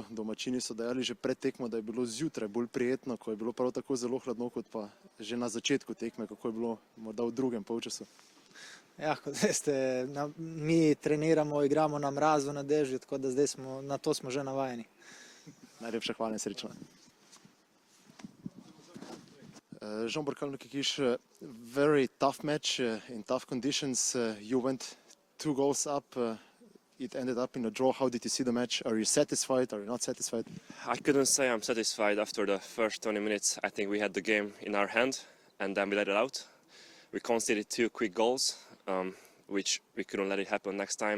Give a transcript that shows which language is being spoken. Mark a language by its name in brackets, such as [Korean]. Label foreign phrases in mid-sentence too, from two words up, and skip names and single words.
[Slovenian] Domačini so dejali že pred tekmo, da je bilo zjutraj bolj prijetno, ko je bilo prav tako zelo hladno, kot pa že na začetku tekme. Kako je bilo morda v drugem polčasu? Ja, kot veste, mi treniramo, igramo na mrazu, na dežju, tako da zdaj na to smo že navajeni. Najlepša hvala in srečno. Jean-Borg Kalnikiš, [English] very tough match in tough conditions. You went 2 goals up. It ended up in a draw. How did you see the match? Are you satisfied? Are you not satisfied? I couldn't say I'm satisfied after the first 20 minutes. I think we had the game in our hand and then we let it out. We conceded 2 quick goals, which we couldn't let it happen next time.